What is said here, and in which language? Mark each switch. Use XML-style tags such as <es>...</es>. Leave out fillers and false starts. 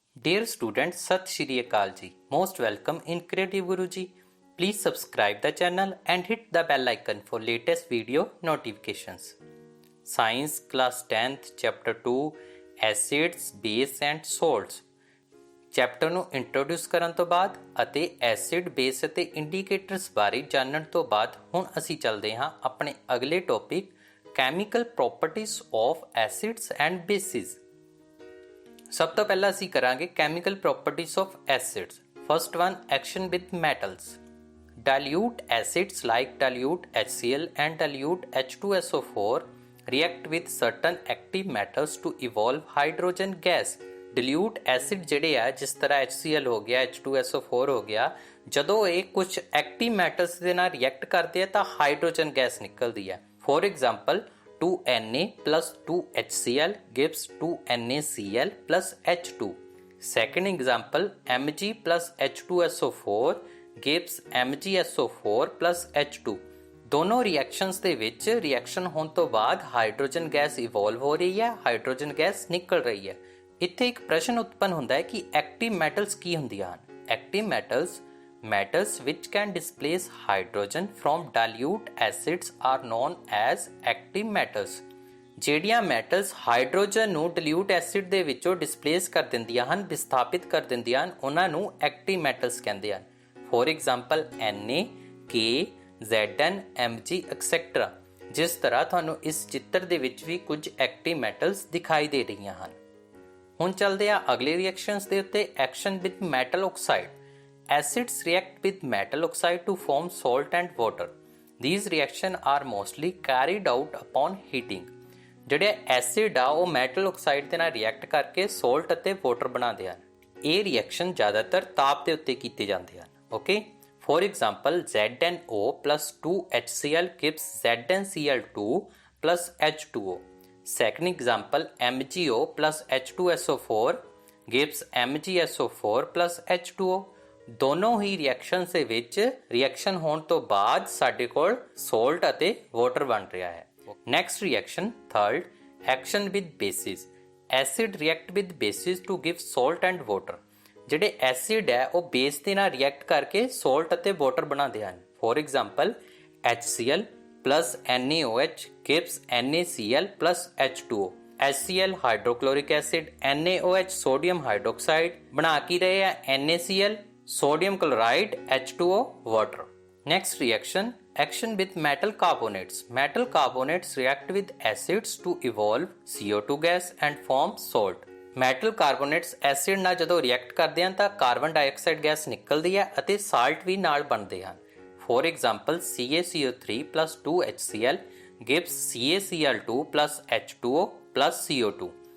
<en>Dear students, Sat Shri Akal Ji. Most welcome in Creative Guru Ji. Please subscribe the channel and hit the bell icon for latest video notifications. Science class 10th chapter 2 Acids, Base and Salts.</en> <pa>Chapter ਨੂੰ introduce ਕਰਨ ਤੋਂ ਬਾਅਦ ਅਤੇ acid, base ਅਤੇ indicators ਬਾਰੇ ਜਾਣਨ ਤੋਂ ਬਾਅਦ ਹੁਣ ਅਸੀਂ ਚੱਲਦੇ ਹਾਂ ਆਪਣੇ ਅਗਲੇ topic chemical properties of acids and basis. ਸਭ ਤੋਂ ਪਹਿਲਾਂ ਅਸੀਂ ਕਰਾਂਗੇ chemical properties of acids.</pa> <en>First one, action with metals. dilute acids like dilute HCl and dilute H2SO4 react with certain active metals to evolve hydrogen gas।</en> <pa>dilute acid ਜਿਹੜੇ ਆ ਜਿਸ ਤਰ੍ਹਾਂ HCl ਹੋ ਗਿਆ, H2SO4 ਹੋ ਗਿਆ, ਜਦੋਂ ਇਹ ਕੁਝ ਐਕਟਿਵ ਮੈਟਲਸ ਦੇ ਨਾਲ ਰਿਐਕਟ ਕਰਦੇ ਆ ਤਾਂ ਹਾਈਡਰੋਜਨ ਗੈਸ ਨਿਕਲਦੀ ਹੈ।</pa> <en>For example 2Na plus 2HCl gives 2NaCl plus H2। Second example, Mg plus H2SO4 gives MgSO4 plus H2।</en> <pa>ਦੋਨੋਂ ਰਿਐਕਸ਼ਨਸ ਦੇ ਵਿੱਚ ਰਿਐਕਸ਼ਨ ਹੋਣ ਤੋਂ ਬਾਅਦ ਹਾਈਡਰੋਜਨ ਗੈਸ ਇਵੋਲਵ ਹੋ ਰਹੀ ਹੈ, ਹਾਈਡਰੋਜਨ ਗੈਸ ਨਿਕਲ ਰਹੀ ਹੈ। ਇੱਥੇ ਇੱਕ ਪ੍ਰਸ਼ਨ ਉਤਪੰਨ ਹੁੰਦਾ ਹੈ ਕਿ ਐਕਟਿਵ ਮੈਟਲਸ ਕੀ ਹੁੰਦੀਆਂ ਹਨ।</pa> <en>Active metals which can displace hydrogen from dilute acids are known as active metals।</en> <pa>ਜਿਹੜੀਆਂ ਮੈਟਲਸ ਹਾਈਡਰੋਜਨ ਨੂੰ ਡਿਲੂਟ ਐਸਿਡ ਦੇ ਵਿੱਚੋਂ ਡਿਸਪਲੇਸ ਕਰ ਦਿੰਦੀਆਂ ਹਨ, ਵਿਸਥਾਪਿਤ ਕਰ ਦਿੰਦੀਆਂ ਹਨ, ਉਹਨਾਂ ਨੂੰ ਐਕਟਿਵ ਮੈਟਲਸ ਕਹਿੰਦੇ ਹਨ।</pa> <en>For example Na, K, Zn, Mg etcetera.</en> <pa>ਜਿਸ ਤਰ੍ਹਾਂ ਤੁਹਾਨੂੰ ਇਸ ਚਿੱਤਰ ਦੇ ਵਿੱਚ ਵੀ ਕੁਝ ਐਕਟਿਵ ਮੈਟਲਸ ਦਿਖਾਈ ਦੇ ਰਹੀਆਂ ਹਨ। ਹੁਣ ਚੱਲਦੇ ਆ ਅਗਲੇ ਰਿਐਕਸ਼ਨਸ ਦੇ ਉੱਤੇ।</pa> <en>Action with metal oxide. Acids react with metal oxide to form salt and water। These reactions are mostly carried out upon heating।</en> <pa>ਜਿਹੜੇ ਐਸਿਡ ਆ ਉਹ ਮੈਟਲ ਆਕਸਾਈਡ ਦੇ ਨਾਲ ਰਿਐਕਟ ਕਰਕੇ ਸੋਲਟ ਅਤੇ ਵਾਟਰ ਬਣਾਉਂਦੇ ਹਨ। ਇਹ ਰਿਐਕਸ਼ਨ ਜ਼ਿਆਦਾਤਰ ਤਾਪ ਦੇ ਉੱਤੇ ਕੀਤੇ ਜਾਂਦੇ ਹਨ।</pa> <en>Okay, for example ZnO plus 2HCl gives ZnCl2 plus H2O। Second example, MgO plus H2SO4 gives MgSO4 plus H2O।</en> <pa>ਦੋਨੋਂ ਹੀ ਰਿਐਕਸ਼ਨਸ ਦੇ ਵਿੱਚ ਰਿਐਕਸ਼ਨ ਹੋਣ ਤੋਂ ਬਾਅਦ ਸਾਡੇ ਕੋਲ ਸੋਲਟ ਅਤੇ ਵਾਟਰ ਬਣ ਰਿਹਾ ਹੈ।</pa> <en>Next reaction, third, action with bases. Acid react with bases to give salt and water.</en> <pa>ਜਿਹੜੇ ਐਸਿਡ ਹੈ ਉਹ ਬੇਸ ਦੇ ਨਾਲ ਰਿਐਕਟ ਕਰਕੇ ਸੋਲਟ ਅਤੇ ਵਾਟਰ ਬਣਾਉਂਦੇ ਹਨ।</pa> <en>For example HCl plus NaOH gives NaCl plus H2O।</en> <pa>HCl ਹਾਈਡਰੋਕਲੋਰਿਕ acid, NaOH sodium hydroxide ਬਣਾ ਕੀ ਰਹੇ ਆ NaCl, sodium chloride, H2O, water।</pa> <en>Next reaction, action with metal carbonates। Metal carbonates react with acids to evolve CO2 gas and form salt।</en> <pa>Metal ਕਾਰਬੋਨੇਟਸ acid ਨਾਲ ਜਦੋਂ react ਕਰਦੇ ਹਨ ਤਾਂ carbon dioxide gas ਨਿਕਲਦੀ ਹੈ ਅਤੇ ਸਾਲਟ ਵੀ ਨਾਲ ਬਣਦੇ ਹਨ।</pa> <en>For example CaCO3 plus 2HCl gives CaCl2 plus H2O plus CO2।</en>